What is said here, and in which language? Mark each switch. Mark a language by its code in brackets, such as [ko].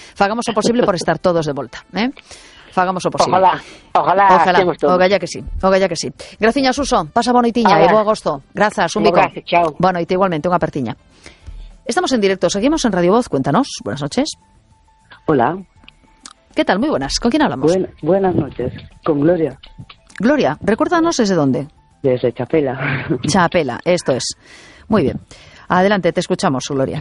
[gl] Fagamos o posible por estar todos de volta, Fagamos o posible. [es] Ojalá. [gl] O galla que sí. Graciña, Suso, pasa boa noitiña e bo agosto. Grazas, un bico. Chao. Boa noite, igualmente, unha pertiña. [es] Estamos en directo, seguimos en Radio Voz, cuéntanos. Buenas noches. Hola. ¿Qué tal? Muy buenas. ¿Con quién hablamos? Buenas noches, con Gloria. Gloria, recuérdanos desde dónde. Desde Chapela. Chapela, esto es. Muy bien. Adelante, te escuchamos, Gloria.